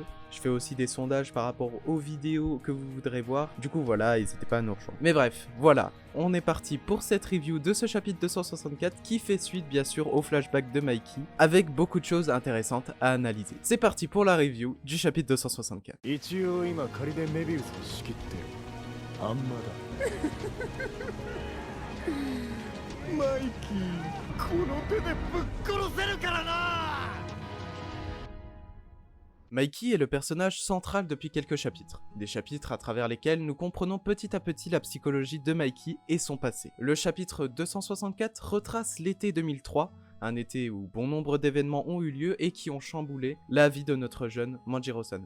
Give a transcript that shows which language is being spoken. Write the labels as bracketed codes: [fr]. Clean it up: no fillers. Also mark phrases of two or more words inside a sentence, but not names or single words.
[fr] Je fais aussi des sondages par rapport aux vidéos que vous voudrez voir, du coup voilà, n'hésitez pas à nous rejoindre. Mais bref, voilà, on est parti pour cette review de ce chapitre 264 qui fait suite bien sûr au flashback de Mikey, avec beaucoup de choses intéressantes à analyser. C'est parti pour la review du chapitre 264. [ja] 一応今仮でメビウスを仕切ってるあんまだマイキーこの手でぶっ殺せるからな。 [fr] Mikey est le personnage central depuis quelques chapitres, des chapitres à travers lesquels nous comprenons petit à petit la psychologie de Mikey et son passé. Le chapitre 264 retrace l'été 2003, un été où bon nombre d'événements ont eu lieu et qui ont chamboulé la vie de notre jeune Manjiro Sano.